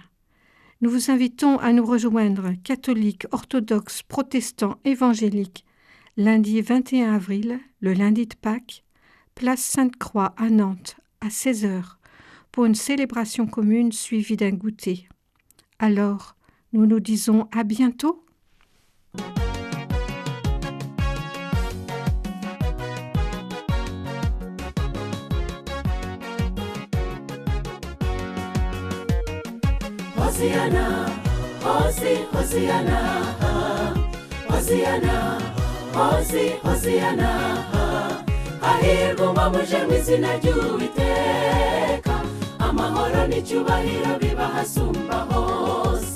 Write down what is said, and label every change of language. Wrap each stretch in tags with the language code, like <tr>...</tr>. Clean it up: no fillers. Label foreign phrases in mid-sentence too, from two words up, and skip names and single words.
<fr>Nous vous invitons à nous rejoindre, catholiques, orthodoxes, protestants, évangéliques, lundi 21 avril, le lundi de Pâques, place Sainte-Croix à Nantes, à 16h, pour une célébration commune suivie d'un goûter. Alors, nous nous disons à bientôt.</fr> <rw>Hosiana, Hosiana, Hosiana, Hosiana, hahirwa umwamuje mu izina ry'Uwiteka, amahoro n'icyubahiro biba hasumba hose.</rw>